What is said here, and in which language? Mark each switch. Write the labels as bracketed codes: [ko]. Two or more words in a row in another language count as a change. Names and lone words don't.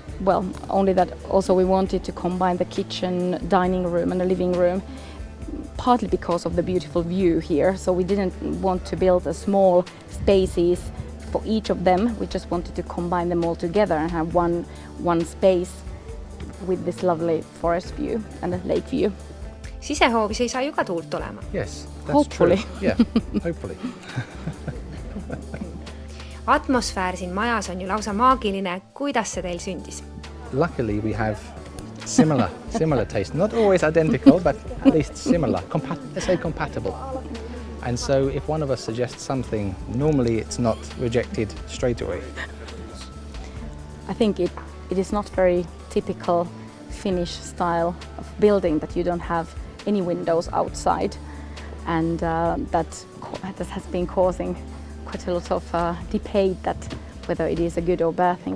[en] Well, only that also we wanted to combine the kitchen, dining room and the living room, partly because of the beautiful view here. So we didn't want to build a small spaces for each of them. We just wanted to combine them all together and have one space with this lovely forest view and a lake view. [et] Sisehoovis ei saa ju ka tuult olema. [en] Yes, that's hopefully. True. Yeah, hopefully. [et] Atmosfäär siin majas on ju lausa maagiline. Kuidas see teil sündis? [en] Luckily we have similar taste. Not always identical, but at least similar. Let's say compatible. And so if one of us suggests something, normally it's not rejected straight away. I think it is not very typical Finnish style of building that you don't have any windows outside, and that has been causing quite a lot of debate that whether it is a good or bad thing.